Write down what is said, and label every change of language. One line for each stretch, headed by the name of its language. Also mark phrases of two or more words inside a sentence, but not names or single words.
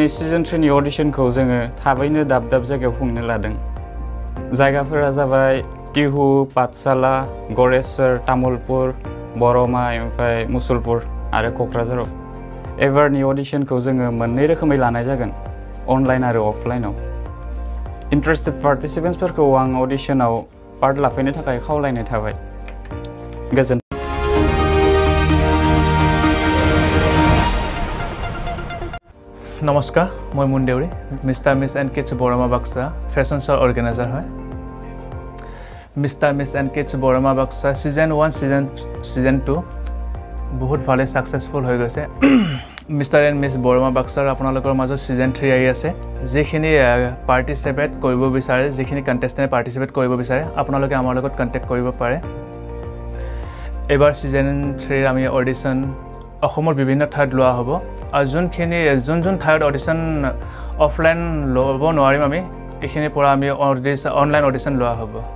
Bodo: सिजन 3 नि अडिशनखौ जोङो थाबैनो दाब दाब जायगायाव खुंनो लादों जायगाफोरा जाबाय टिहु पाठशाला गरेश्वर तामुलपुर बरमा ओमफ्राय मुसलपुर आरो क'क्राझाराव एबारनि अडिशनखौ जोङो मोननै रोखोमै लानाय जागोन अनलाइन आरो अफलाइनाव इन्ट्रेस्टेड पार्टिसिपेन्ट्सफोरखौ आं अडिशनाव पार्ट लाफैनो थाखाय खावलायनाय थाबाय गोजोन
Assamese: নমস্কাৰ মই মুন্দেউৰি মিষ্টাৰ মিছ এণ্ড কিডছ বৰমা বাক্সা
English: fashion show's organizer
Assamese: হয় মিষ্টাৰ মিছ এণ্ড কিডছ বৰমা বাক্সা সিজন 1 সিজন 2 বহুত ভালে সাকসেসফুল হৈ গৈছে মিষ্টাৰ এণ্ড মিছ বৰমা বাক্সাৰ আপোনালোকৰ মাজত সিজন 3 আহি আছে যিখিনি পাৰ্টিচিপেট কৰিব বিচাৰে যিখিনি কন্টেষ্টেণ্টে পাৰ্টিচিপেট কৰিব বিচাৰে আপোনালোকে আমাৰ লগত কন্টেক্ট কৰিব পাৰে এবাৰ সিজন 3 আমি অডিশ্যন অসমৰ বিভিন্ন ঠাইত লোৱা হ'ব আৰু যোন ঠাইত
English: audition offline
Assamese: ল'ব নোৱাৰিম আমি এইখিনিৰ পৰা আমি
English: online audition
Assamese: লোৱা হ'ব